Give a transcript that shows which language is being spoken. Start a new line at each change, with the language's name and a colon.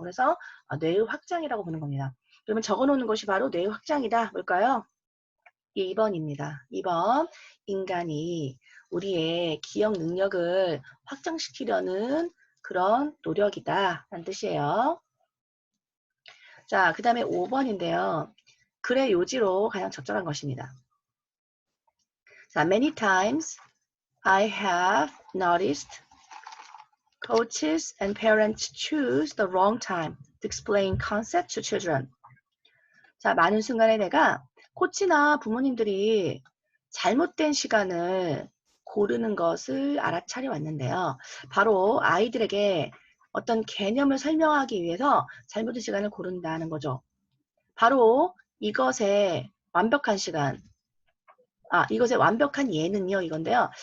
Korean: 그래서 뇌의 확장이라고 보는 겁니다. 그러면 적어놓는 것이 바로 뇌의 확장이다. 뭘까요? 2번입니다. 2번, 인간이 우리의 기억 능력을 확장시키려는 그런 노력이다 라는 뜻이에요. 자, 그 다음에 5번인데요. 글의 요지로 가장 적절한 것입니다.
English: 자, many times I have noticed coaches and parents choose the wrong time to explain concepts to children.
Korean: 자, 많은 순간에 내가 코치나 부모님들이 잘못된 시간을 고르는 것을 알아차려 왔는데요. 바로 아이들에게 어떤 개념을 설명하기 위해서 잘못된 시간을 고른다는 거죠. 바로 이것의 완벽한 시간, 이것의 완벽한 예는요, 이건데요.